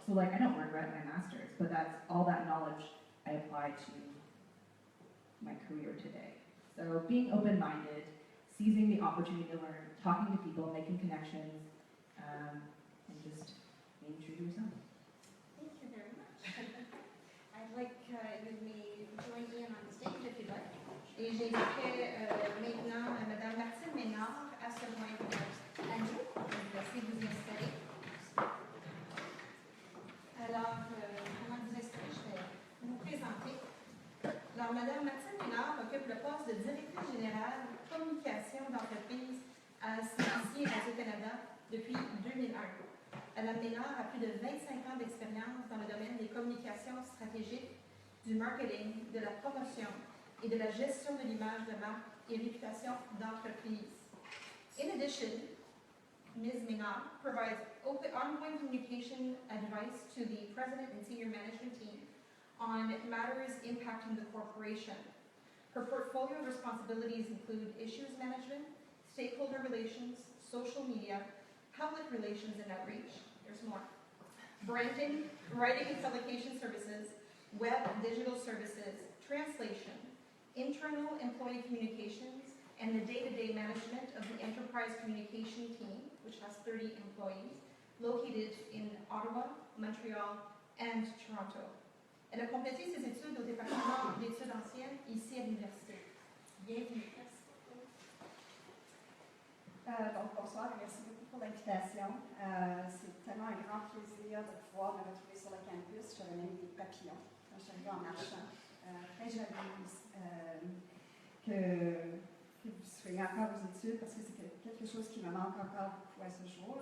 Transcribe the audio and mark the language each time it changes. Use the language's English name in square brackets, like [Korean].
[English] So I don't regret my master's, but that's all that knowledge I applied to my career today. So being open-minded, seizing the opportunity to learn, talking to people, making connections, and just being true to yourself. Thank you very much. I'd like you to join Ian on the stage if you'd like. [French] Et j'inviterai maintenant Madame Martine Ménard à se joindre à nous. Si vous installez. Alors, avant de vous installer, je vais vous présenter. Alors, Madame Martine Ménard occupe le poste de directrice générale communication d'entreprise à CBC Radio-Canada depuis 2001. Madame Ménard a plus de 25 ans d'expérience dans le domaine des communications stratégiques, du marketing, de la promotion et de la gestion de l'image de marque et réputation d'entreprise. [English] In addition, Ms. Minard provides ongoing communication advice to the president and senior management team on matters impacting the corporation. Her portfolio responsibilities include issues management, stakeholder relations, social media, public relations and outreach, there's more, branding, writing and publication services, web and digital services, translation, internal employee communications, and the day-to-day management of the enterprise communication team, which has 30 employees, located in Ottawa, Montreal, and Toronto. [French] Elle a complété ses études au département d'études anciennes ici à l'université. Bienvenue. Donc, bonsoir et merci beaucoup pour l'invitation. C'est tellement un grand plaisir de pouvoir me retrouver sur le campus. J'avais même des papillons quand je suis arrivée en marchant. Très jalouse que vous soyez encore aux études parce que c'est quelque chose qui me manque encore beaucoup à ce jour.